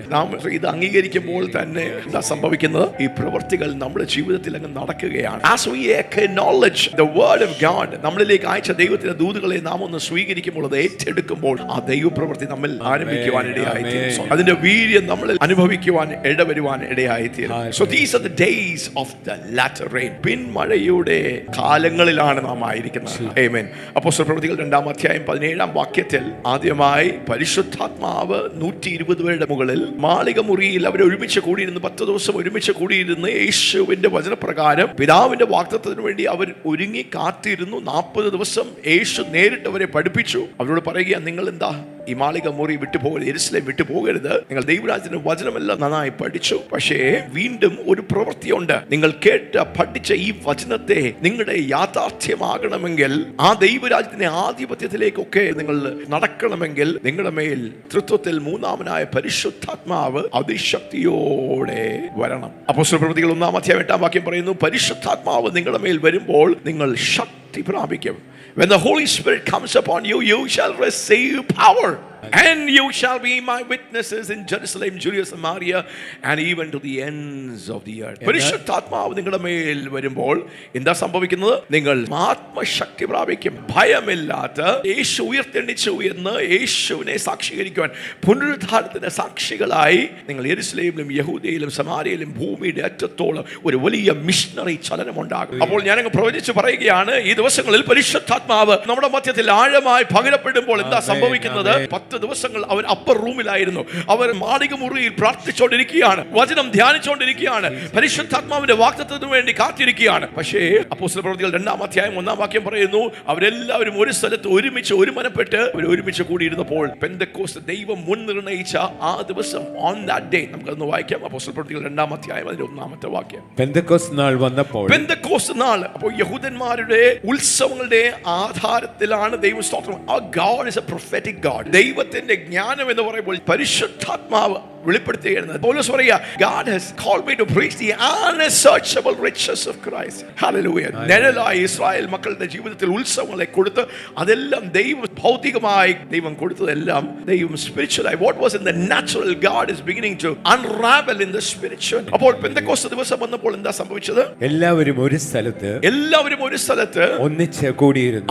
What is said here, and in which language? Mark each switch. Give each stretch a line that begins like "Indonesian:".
Malayalam: നാം ഇത് അംഗീകരിക്കുമ്പോൾ തന്നെ എന്താ സംഭവിക്കുന്നത്? ഈ പ്രവൃത്തികൾ നമ്മുടെ ജീവിതത്തിൽ അങ്ങ് നടക്കുകയാണ്.
English: As we acknowledge the word of God,
Malayalam: നമ്മളിലേക്ക് അയച്ച ദൈവത്തിന്റെ ദൂതുകളെ നാം ഒന്ന് സ്വീകരിക്കുമ്പോൾ, അത് ഏറ്റെടുക്കുമ്പോൾ, ആ ദൈവപ്രവൃത്തി നമ്മൾ ആരംഭിക്കുവാൻ ഇടയായിത്തീരും. അതിന്റെ വീര്യം നമ്മൾ അനുഭവിക്കുവാൻ ഇടവരുവാൻ ഇടയായിത്തീരും.
English: So these are the days of the latter rain.
Malayalam: പിന്മഴയുടെ കാലങ്ങളിലാണ് നാം ആയിരിക്കുന്നത്. ആമേൻ. അപ്പോസ്തലപ്രവൃത്തികൾ 2-ാം അധ്യായം 17-ാം വാക്യത്തിൽ ആദ്യമായി പരിശുദ്ധാത്മാവ് 120 പേരുടെ മുകളിൽ മാളിക മുറിയിൽ അവർ ഒരുമിച്ച് കൂടിയിരുന്ന് 10 ദിവസം ഒരുമിച്ച് കൂടിയിരുന്ന് യേശുവിന്റെ വചനപ്രകാരം പിതാവിന്റെ വാഗ്ദത്തത്തിന് വേണ്ടി അവർ ഒരുങ്ങി കാത്തിരുന്നു. 40 ദിവസം യേശു നേരിട്ട് അവരെ പഠിപ്പിച്ചു. അവരോട് പറയുക, നിങ്ങൾ എന്താ ഈ മാളിക മുറി വിട്ടുപോകരുത്, യെരുശലേം വിട്ടുപോകരുത്. നിങ്ങൾ ദൈവരാജ്യത്തിന്റെ വചനമെല്ലാം നന്നായി പഠിച്ചു, പക്ഷേ വീണ്ടും ഒരു പ്രവൃത്തിയുണ്ട്. നിങ്ങൾ കേട്ട പഠിച്ച ഈ വചനത്തെ നിങ്ങളുടെ യാഥാർത്ഥ്യമാകണമെങ്കിൽ, ആ ദൈവരാജ്യത്തിന്റെ ആധിപത്യത്തിലേക്കൊക്കെ നിങ്ങൾ നടക്കണമെങ്കിൽ, നിങ്ങളുടെ മേൽ തൃത്വത്തിൽ മൂന്നാമനായ പരിശുദ്ധാത്മാവ് അതിശക്തിയോടെ വരണം. അപ്പോസ്തലപ്രവൃത്തികൾ 1-ാം അധ്യായം 8-ാം വാക്യം പറയുന്നു, പരിശുദ്ധാത്മാവ് നിങ്ങളുടെ മേൽ വരുമ്പോൾ നിങ്ങൾ ശക്തി പ്രാപിക്കും.
English: When the Holy Spirit comes upon you, you shall receive power. And you shall be my witnesses in Jerusalem, Judea, Samaria, and even to the ends of the earth.
Malayalam: പരിശുദ്ധാത്മാവ് നിങ്ങളുടെ മേൽ വരുമ്പോൾ എന്താ സംഭവിക്കുന്നത്? നിങ്ങൾ ആത്മശക്തി പ്രാപിക്കും. ഭയമില്ലാത്ത യേശു ഉയർത്തെഴുന്നേറ്റു എന്ന് യേശുവിനെ സാക്ഷീകരിക്കുവാൻ, പുനരുദ്ധാനത്തിന്റെ സാക്ഷികളായി നിങ്ങൾ യെരുശലേമിലും യഹൂദയിലും സമാരിയയിലും ഭൂമിയുടെ അറ്റത്തോളം ഒരു വലിയ മിഷണറി ചലനമുണ്ടാകും. അപ്പോൾ ഞാനങ്ങ് പ്രവചിച്ച് പറയുകയാണ്, ഈ ദിവസങ്ങളിൽ പരിശുദ്ധാത്മാവ് നമ്മുടെ മധ്യത്തിൽ ആഴമായി പകരപ്പെടുമ്പോൾ എന്താ സംഭവിക്കുന്നത്? 10 ദിവസങ്ങൾ അവർ അപ്പർ റൂമിലായിരുന്നു. അവർ മാളിക മുറിയിൽ പ്രാർത്ഥിച്ചുകൊണ്ടിരിക്കുകയാണ്, വചനം ധ്യാനിച്ചുകൊണ്ടിരിക്കുകയാണ്, പരിശുദ്ധാത്മാവിന്റെ വാഗ്ദത്തത്തിന് വേണ്ടി കാത്തിരിക്കുകയാണ്. പക്ഷേ അപ്പോസ്തലപ്രവൃത്തികൾ 2-ാം അധ്യായം 1-ാം വാക്യം പറയുന്നു, അവരെല്ലാവരും ഒരു സ്ഥലത്ത് ഒരുമിച്ച് ഒരുമനപ്പെട്ട് അവർ ഒരുമിച്ച് കൂടിയിരുന്നപ്പോൾ പെന്തക്കോസ്ത് ദൈവം മുൻ നിർണയിച്ച ആ ദിവസം,
English: on that day,
Malayalam: നമുക്കൊന്ന് വായിക്കാം. അപ്പോസ്തലപ്രവൃത്തികൾ 2-ാം അധ്യായം 1-ാമത്തെ വാക്യം. പെന്തക്കോസ്ത് നാൾ വന്നപ്പോൾ, പെന്തക്കോസ്ത് നാൾ, അപ്പോൾ യഹൂദന്മാരുടെ ഉത്സവങ്ങളുടെ ആധാരത്തിലാണ് ദൈവം സ്തോത്രം.
English: Our God is a prophetic God.
Malayalam: ദൈവത്തിന്റെ ജ്ഞാനം എന്ന് പറയുമ്പോൾ പരിശുദ്ധാത്മാവ് വെളിപ്പെടുത്തുകയാണ്. പൗലോസ് പറയുക,
English: God has called me to preach the unsearchable riches of Christ. Hallelujah.
Malayalam: നിഴലായ Israel മക്കളുടെ ജീവിതത്തിൽ ഉത്സവങ്ങളെ കൊടുത്ത്, അതെല്ലാം ദൈവം ഭൗതികമായി ദൈവം കൊടുത്തതെല്ലാം ദൈവം സ്പിരിച്വലായി,
English: what was in the natural, God is beginning to unravel in the spiritual.
Malayalam: അപ്പോൾ പെന്തക്കോസ്ത് ദിവസം വന്നപ്പോൾ എന്താ സംഭവിച്ചത്? എല്ലാവരും ഒരു സ്ഥലത്ത് ഒന്നിച്ച് കൂടിയിരുന്നു.